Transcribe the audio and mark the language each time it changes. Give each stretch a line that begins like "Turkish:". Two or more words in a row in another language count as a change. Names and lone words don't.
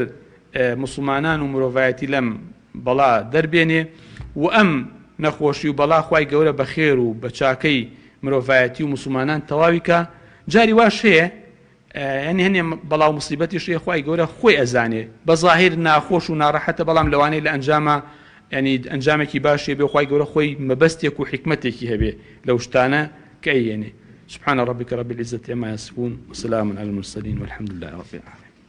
Central Kurdish: مسلمانان و مرۆڤایەتی لەم بەڵا دەربێنێ و ئەم نەخۆشی و بەڵا خوای گەورە بە خێر و بە چاکەی مرۆڤایەتی و مسلمانان تەواوی کە جاری واش هەیە ئەنی هەنێ بەڵاو مصیبەتی شەیە خوای گەورە خۆی ئەزانێ بە ظاهر ناخۆش و ناڕەحەتە بەڵام لەوانەیە لە ئەنجامە ینی ئەنجامێکی باشێ بێ خوای گەورە خۆی مەبەستێک و حکمتێکی هەبێ لەو شتانە کە ئەیێنێ.
Arabic: سبحان ربك رب العزة عما يصفون وسلام على المرسلين والحمد لله رب العالمين.